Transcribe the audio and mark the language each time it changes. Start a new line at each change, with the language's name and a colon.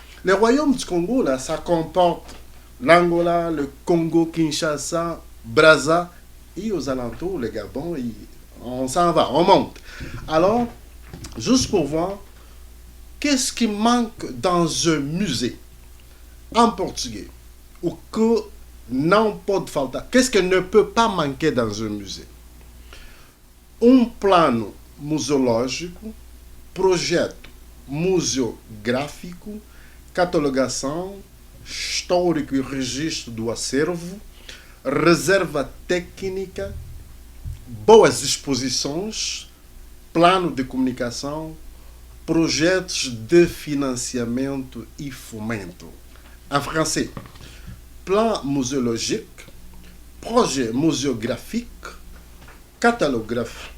French: Le royaume du Congo, là, ça comporte l'Angola, le Congo, Kinshasa, Brazza, et aux alentours, le Gabon, on s'en va, on monte. Alors, juste pour voir, qu'est-ce qui manque dans un musée en portugais ou
Portuguese: que não pode faltar?
French: Qu'est-ce qui ne peut pas manquer dans un musée?
Portuguese: Plano museológico, projeto museográfico, catalogação, histórico e registro do acervo, reserva técnica, boas exposições, plano de comunicação, projetos de financiamento e fomento.
French: En français, plan muséologique, projet muséographique, catalogage